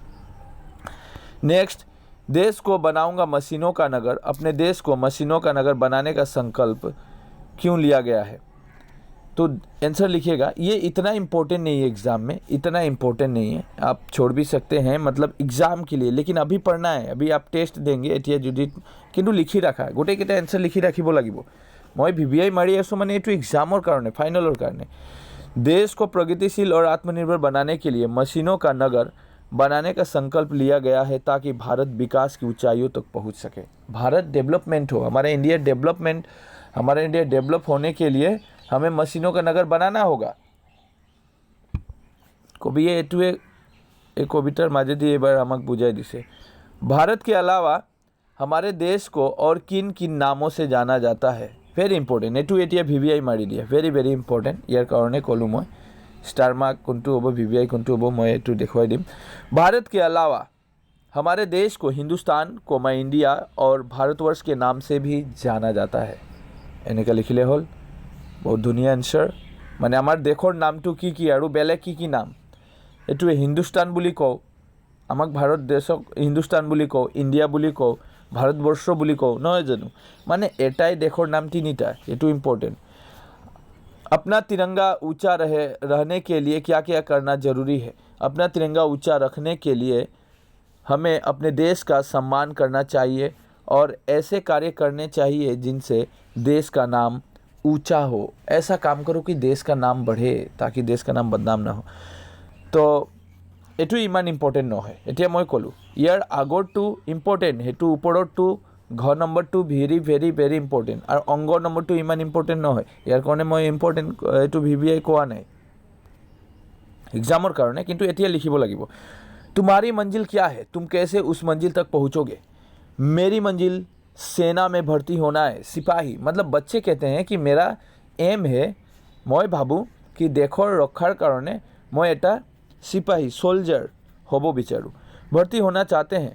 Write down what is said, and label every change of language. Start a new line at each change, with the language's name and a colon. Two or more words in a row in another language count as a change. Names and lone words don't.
Hindi: नेक्स्ट, देश को बनाऊंगा मशीनों का नगर। अपने देश को मशीनों का नगर बनाने का संकल्प क्यों लिया गया है, तो आंसर लिखिएगा। ये इतना इम्पोर्टेंट नहीं है एग्ज़ाम में, इतना इम्पोर्टेंट नहीं है, आप छोड़ भी सकते हैं मतलब एग्ज़ाम के लिए, लेकिन अभी पढ़ना है, अभी आप टेस्ट देंगे
Assamese: এতিয়া যদি কিন্তু লিখি ৰখা গোটেইকেইটা আন্সাৰ লিখি ৰাখিব লাগিব। মই VVI মাৰি আছো মানে এইটো এক্সামৰ কাৰণে, ফাইনেলৰ কাৰণে।
Hindi: देश को प्रगतिशील और आत्मनिर्भर बनाने के लिए मशीनों का नगर बनाने का संकल्प लिया गया है ताकि भारत विकास की ऊंचाइयों तक पहुंच सके। भारत डेवलपमेंट हो, हमारा इंडिया डेवलप होने के लिए हमें मशीनों का नगर बनाना होगा।
Assamese: কবি এইটোৱে এক কবিতাৰ মাজেদি এবাৰ আমাক বুজাই দিছে।
Hindi: भारत के अलावा हमारे देश को और किन किन नामों से जाना जाता है,
English: very important.
Assamese: এইটো এতিয়া VVI মাৰি দিয়া,
English: very very important.
Assamese: ইয়াৰ কাৰণে ক'লো মই
English: star mark
Assamese: কোনটো হ'ব, VVI কোনটো হ'ব মই এইটো দেখুৱাই দিম।
Hindi: भारत के अलावा हमारे देश को हिंदुस्तान इंडिया और भारतवर्ष के नाम से भी जाना जाता है।
Assamese: এনেকৈ লিখিলে হ'ল, বহুত ধুনীয়া আন্সাৰ। মানে আমাৰ দেশৰ নামটো কি আৰু বেলেগ কি নাম। এইটো হিন্দুস্তান বুলি কয়, আমাক ভাৰত দেশক হিন্দুস্তান বুলি কয়, ইণ্ডিয়া বুলি কয়, ভাৰতবৰ্ষ বুলি কয়, নহয় জানো। মানে এইটো দেশৰ নাম তিনিটা, এইটো ইম্পৰ্টেণ্ট।
Hindi: अपना तिरंगा ऊंचा रहने के लिए क्या क्या करना जरूरी है। अपना तिरंगा ऊंचा रखने के लिए हमें अपने देश का सम्मान करना चाहिए और ऐसे कार्य करने चाहिए जिनसे देश का नाम ऊंचा हो, ऐसा काम करो कि देश का नाम बढ़े, ताकि देश का नाम बदनाम ना हो।
Assamese: तो এইটো ইমান ইম্পৰ্টেণ্ট নহয়। এতিয়া মই ক'লোঁ ইয়াৰ আগৰটো ইম্পৰ্টেণ্ট, সেইটো ওপৰৰটো ঘ নম্বৰটো
English: very very very important,
Assamese: আৰু অংগৰ নম্বৰটো ইমান ইম্পৰ্টেণ্ট নহয়। ইয়াৰ কাৰণে মই ইম্পৰ্টেণ্ট এইটো VVI কোৱা নাই এক্সামৰ কাৰণে, কিন্তু এতিয়া লিখিব লাগিব।
Hindi: तुम्हारी मंजिल क्या है, तुम कैसे उस मंजिल तक पहुँचोगे। मेरी मंजिल सेना में भर्ती होना है, सिपाही। मतलब बच्चे कहते हैं कि मेरा एम है,
Assamese: মই ভাবোঁ কি দেশৰ ৰক্ষাৰ কাৰণ মই এটা চিপাহী চল্ডাৰ হ'বো বিচাৰোঁ,
Hindi: भर्ती होना चाहते हैं।